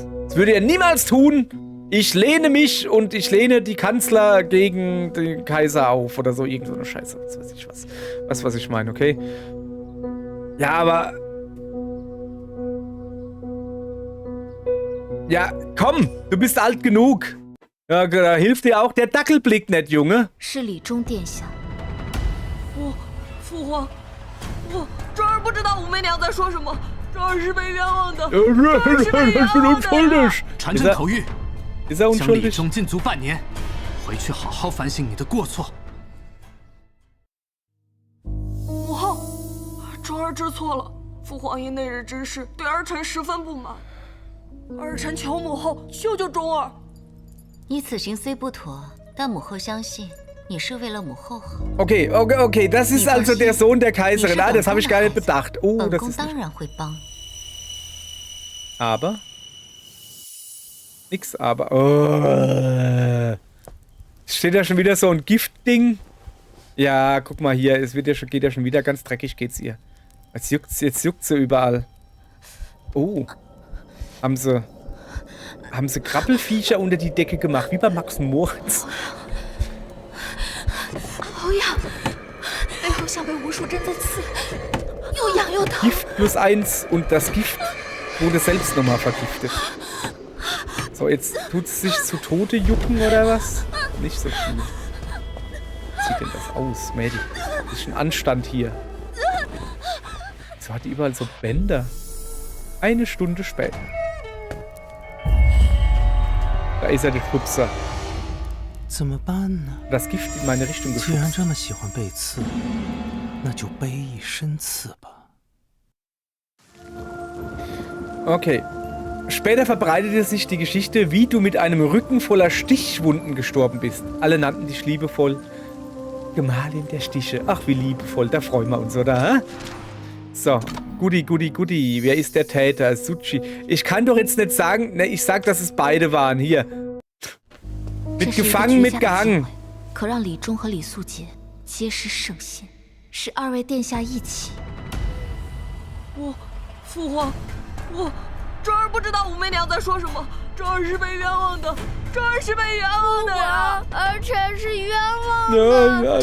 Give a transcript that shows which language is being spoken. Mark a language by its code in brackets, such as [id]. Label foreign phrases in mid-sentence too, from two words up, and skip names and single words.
[de] Das würde er niemals tun! Ich lehne mich und ich lehne die Kanzler gegen den Kaiser auf oder so, irgend so eine Scheiße, was weiß ich was. Weißt du, was ich meine, okay? Ja, aber... Ja, komm, du bist alt genug. Ja, da hilft dir auch der Dackelblick nicht, Junge. [zh] 是李忠殿下。父皇，这儿不知道武媚娘在说什么，这儿是被冤枉的，传朕口谕。将李忠禁足半年，回去好好反省你的过错。母后，卓儿知错了。父皇因那日之事对儿臣十分不满，儿臣求母后救救钟儿。你此行虽不妥，但母后相信你是为了母后好。 [de] Okay, das ist also der Sohn der Kaiserin. Ah, das habe ich gar nicht bedacht. Oh, das ist. [zh] 当然会帮。 [de] Aber. Nix aber. Oh. Steht da schon wieder so ein Giftding? Ja, guck mal hier. Es wird ja schon, geht ja schon wieder ganz dreckig, geht's ihr. Jetzt juckt sie überall. Oh. Haben sie Krabbelfiecher unter die Decke gemacht, wie bei Max und Moritz. [zh] 好痒，背后像被无数针在刺，又痒又疼。 [de] Gift +1 und das Gift wurde selbst nochmal vergiftet. So, jetzt tut es sich zu Tode jucken oder was? Nicht so viel. Wie sieht denn das aus, Mädel? Bisschen Anstand hier. So hat die überall so Bänder. Eine Stunde später. Da ist er, der Schubser. [zh] 怎么办呢？ [de] Das Gift in meine Richtung [zh] 既然 [de] geschubst. [zh] 这么喜欢被刺，那就背一身刺吧。 [de] Okay. Später verbreitete sich die Geschichte, wie du mit einem Rücken voller Stichwunden gestorben bist. Alle nannten dich liebevoll Gemahlin der Stiche. Ach, wie liebevoll, da freuen wir uns, oder? Hä? So, Guti. Wer ist der Täter? Suchi. Ich kann doch jetzt nicht sagen, ne, ich sag, dass es beide waren. Hier. Mit gefangen, mit gehangen. [zh] 可让李忠和李素洁皆失圣心，使二位殿下一起。父皇，这儿不知道武媚娘在说什么，这儿是被冤枉的，这儿是被冤枉的呀！儿臣是冤枉的。